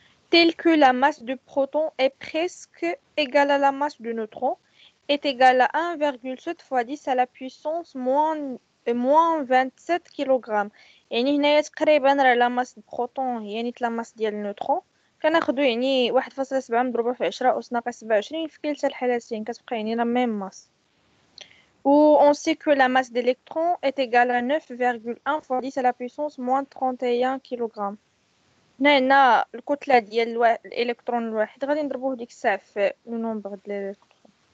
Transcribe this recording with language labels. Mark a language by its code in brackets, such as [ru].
[fr] Tel que la masse de protons est presque égale à la masse de neutrons est égale à 1,7 fois 10 à la puissance moins 27 kg. [ar] يعني هنايا تقريبا راه لا ماس بروتون هي نيت لا ماس ديال النيوترون كناخدو يعني 1.7 مضروبه في 10 أس ناقص 27 في كلتا الحالتين كتبقى يعني لا ميم ماس. [fr] Ou on sait que la masse d'électrons est égale à 9,1 fois 10 à la puissance moins 31 kg. [ar] هنا الكتلة ديال الإلكترون الواحد غادي نضربوه ديك الساعة في لو نومبر ديال الإلكترون.